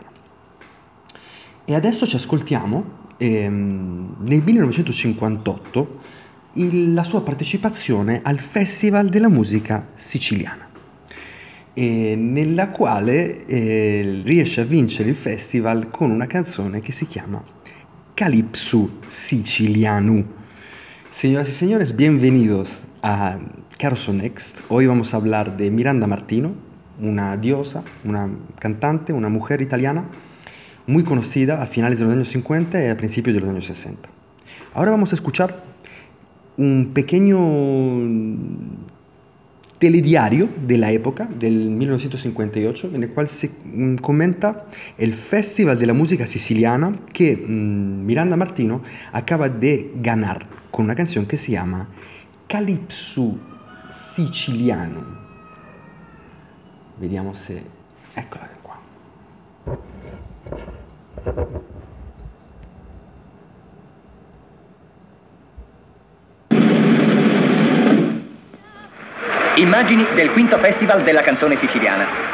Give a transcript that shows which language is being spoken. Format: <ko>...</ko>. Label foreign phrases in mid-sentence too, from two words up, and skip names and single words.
<it>E adesso ci ascoltiamo nel 1958 la sua partecipazione al Festival della musica siciliana, nella quale riesce a vincere il festival con una canzone che si chiama Calypso Siciliano.</it> <es>Señoras y señores, bienvenidos a Caroso Next. Hoy vamos a hablar de Miranda Martino, una diosa, una cantante, una mujer italiana muy conocida a finales de los años 50 y a principios de los años 60. Ahora vamos a escuchar un pequeño telediario de la época, del 1958, en el cual se comenta el Festival de la Música Siciliana que Miranda Martino acaba de ganar con una canción que se llama Calypso Siciliano.</es> <it>Vediamo se... Eccola qua. Immagini del quinto Festival della canzone siciliana.</it>